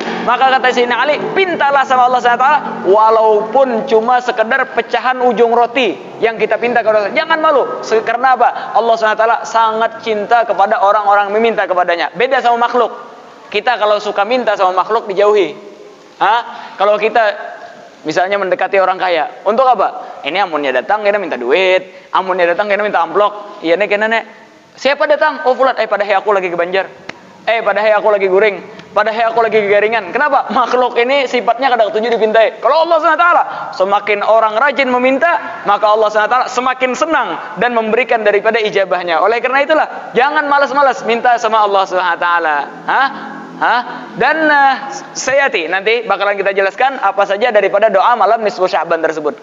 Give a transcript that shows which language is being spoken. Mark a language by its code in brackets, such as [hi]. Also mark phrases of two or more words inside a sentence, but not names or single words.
[id] Maka kata Sayyidina Ali, pintalah sama Allah SWT, walaupun cuma sekedar pecahan ujung roti yang kita pinta kepada Allah. Jangan malu, karena apa? Allah SWT sangat cinta kepada orang-orang meminta kepadanya. Beda sama makhluk. Kita kalau suka minta sama makhluk dijauhi. Kalau kita misalnya mendekati orang kaya, untuk apa? [bjn] Ini amunnya datang, kita minta duit. Amunnya datang, kita minta amplok. [id] Iya nek, nenek. Siapa datang? Fulan. [bjn] Padahal aku lagi ke Banjar. Padahal aku lagi guring. Padahal aku lagi ke Garingan. [id] Kenapa? Makhluk ini sifatnya kadang tujuh dipintai. Kalau Allah SWT, semakin orang rajin meminta, maka Allah SWT semakin senang dan memberikan daripada ijabahnya. Oleh karena itulah, jangan malas-malas minta sama Allah SWT. Dan sayati nanti bakalan kita jelaskan apa saja daripada doa malam nisfu Sya'ban tersebut.